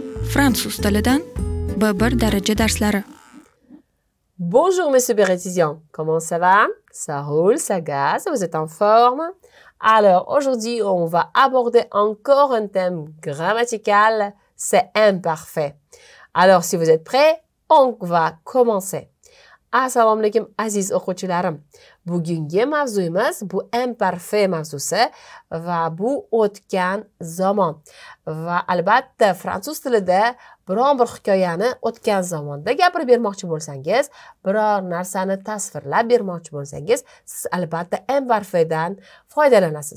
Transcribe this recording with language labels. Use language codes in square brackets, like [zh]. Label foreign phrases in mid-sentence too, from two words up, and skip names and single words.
[uz] Fransuz tilidan B1 daraja darslari. [fr] Bonjour mes super étudiants, comment ça va? Ça roule, ça gaz, vous êtes en forme? Alors aujourd'hui on va aborder encore un thème grammatical, c'est imparfait. Alors si vous êtes prêts, on va commencer. [uz] Assalomu alaykum aziz o'quvchilarim. Bugungi mavzuyimiz bu imparfait mavzusi va bu o'tgan zamon. Va albatta fransuz tilida biron bir hikoyani o'tgan zamonda gapirib bermoqchi bo'lsangiz, biror narsani tasvirlab bermoqchi bo'lsangiz, siz albatta imparfaitdan foydalanasiz.